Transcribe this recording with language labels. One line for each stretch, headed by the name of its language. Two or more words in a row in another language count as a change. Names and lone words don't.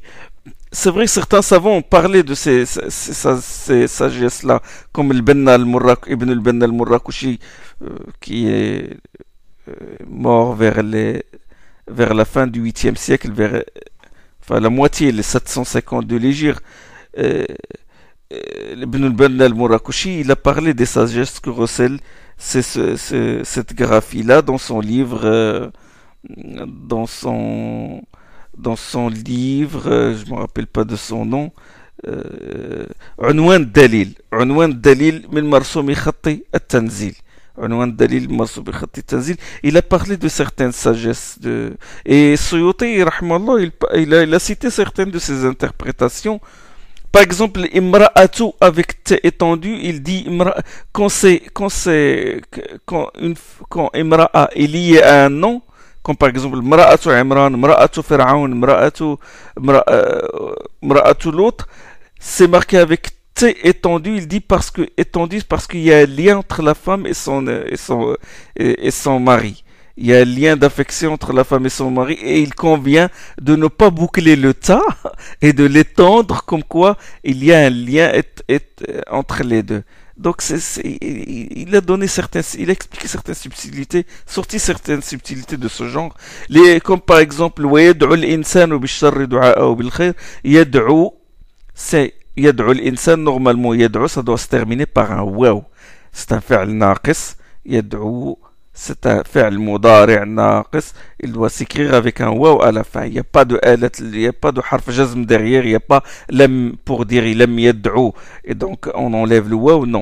French: C'est vrai que certains savants ont parlé de ces sagesses-là, comme Ibn al-Banna al-Murrakushi, qui est mort vers la fin du 8e siècle, enfin la moitié, les 750 de l'Hégire. Ibn al-Banna al-Murrakushi, il a parlé des sagesses que recèle cette graphie-là dans son livre, je me rappelle pas de son nom, Unwan Dalil min Marsoumi Khatti at-Tanzil. Unwan Dalil Marsoumi Khatti at-Tanzil. Il a parlé de certaines sagesses et Suyuti, rahmallah, il a cité certaines de ses interprétations. Par exemple, imra'atu avec t étendu, il dit quand imra'a est lié à un nom, comme par exemple imra'atu Imran, imra'atu Fir'aun, imra'atu l'autre, c'est marqué avec t étendu, il dit parce qu'il y a un lien entre la femme et son mari. Il y a un lien d'affection entre la femme et son mari et il convient de ne pas boucler le ta et de l'étendre comme quoi il y a un lien entre les deux. Donc il a expliqué certaines subtilités, sorti certaines subtilités de ce genre, comme par exemple
Arabic: ويدعو الإنسان بالشر دعاءه بالخير.
French: يدعو, c'est
Arabic: يدعو الإنسان,
French: normalement يدعو ça doit se terminer par un waw, c'est un
Arabic: فعل ناقص.
French: يدعو, c'est un
Arabic: فعل مضارع ناقص,
French: il doit s'écrire avec un waw à la fin. Il n'y a pas de
Arabic: حرف جزم
French: derrière, il n'y a pas lam pour dire
Arabic: لم يدع,
French: et donc on enlève le waw, non.